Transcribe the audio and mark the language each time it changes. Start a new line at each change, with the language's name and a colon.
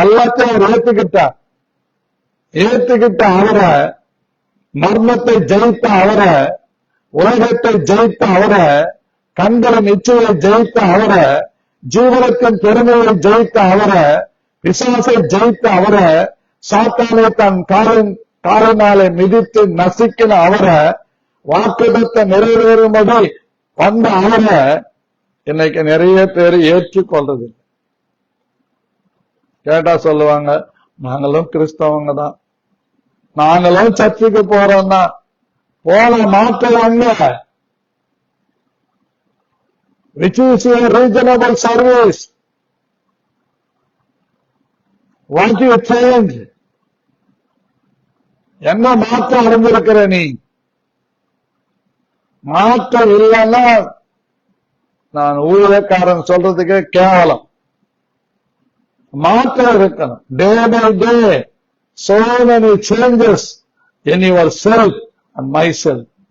Tamil: எல்லாத்தையும் அவர் ஏற்றுக்கிட்ட அவரை, மர்மத்தை ஜெயித்த அவரை, உலகத்தை ஜெயித்த அவரை, கண்களின் இச்சையை ஜெயித்த அவரை, ஜீவனத்தின் பெருமையை ஜெயித்த அவரை, பிசாசை ஜெயித்த அவரை, சாத்தானை தன் காலினாலே மிதித்து நசுக்கின அவரை, வாக்குத்தத்தை நிறைவேறும்படி வந்த அவரை இன்னைக்கு நிறைய பேர் ஏற்றுக்கொள்றது. கேட்டா சொல்லுவாங்க, நாங்களும் கிறிஸ்தவங்க தான், நாங்களும் சர்ச்சுக்கு போறோம் தான், போன மாற்றவாங்க.
English: Which is your reasonable service? What you change?
Tamil: என்ன மாற்றம் அடைந்திருக்கிற நீ? மாற்றம் இல்லைன்னா நான் ஊழியக்காரன் சொல்றதுக்கே கேவலம். மாற்றம் இருக்கணும்.
English: Day by day, so many changes in yourself and myself.